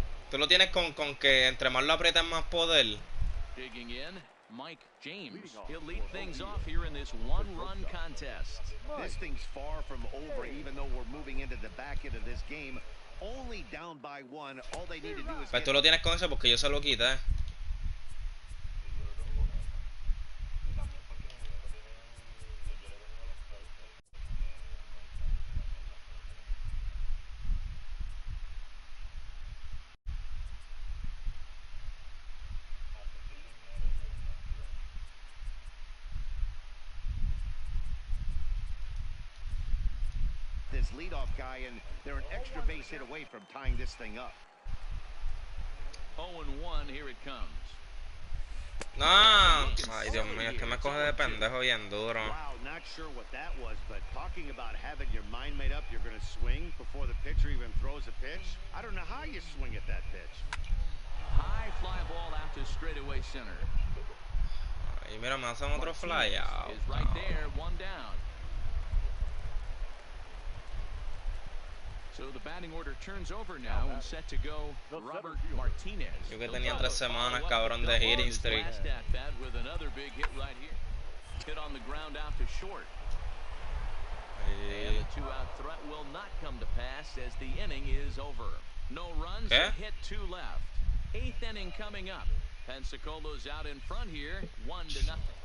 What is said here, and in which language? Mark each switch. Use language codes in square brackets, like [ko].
[es] Tú lo tienes con que entre más lo aprietas más poder. [en] Digging in, Mike James. He'll lead things off here in this one-run contest. This thing's far from over, even though we're moving into the back end of this game. Only down by 1. All they need to do is. [es] Pues tú lo tienes con eso porque yo se lo quité. [en] This leadoff guy, and they're an extra base hit away from tying this thing up. 0-1, here it comes. [es] No, ay Dios mío, es que me coge de pendejo bien duro. [en] Wow, not sure what that was, but talking about having your mind made up, you're going to swing before the pitcher even throws a pitch. I don't know how you swing at that pitch. High fly ball out to straightaway center. [es] Y mira, me hacen otro fly out. [en] Is right there, one down. So the batting order turns over now and set to go Robert Martinez. [es] Yo que tenía 3 semanas, cabrón, de hitting streak. [en] Last at bat with another big hit right here. Hit on the ground out to short. And the 2-out threat will not come to pass as the inning is over. No runs, a hit, 2 left. 8th inning coming up. Pensacolo's out in front here, 1-0.